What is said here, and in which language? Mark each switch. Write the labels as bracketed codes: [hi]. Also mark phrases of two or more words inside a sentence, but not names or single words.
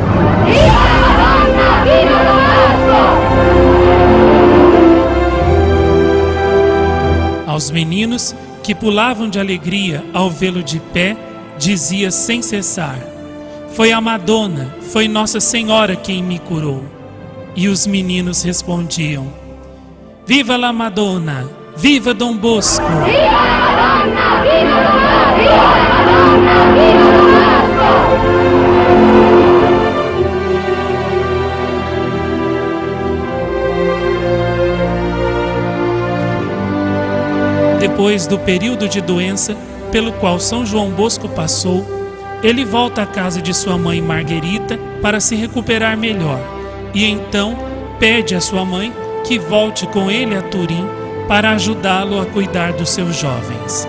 [pt] Aos meninos que pulavam de alegria ao vê-lo de pé, dizia sem cessar: foi a Madonna, foi Nossa Senhora quem me curou. E os meninos respondiam: [it] viva la Madonna, viva Dom Bosco! Viva la Madonna, viva la Madonna, viva Bosco! [pt] Depois do período de doença pelo qual São João Bosco passou, ele volta à casa de sua mãe Marguerita para se recuperar melhor, e então pede à sua mãe que volte com ele a Turim para ajudá-lo a cuidar dos seus jovens.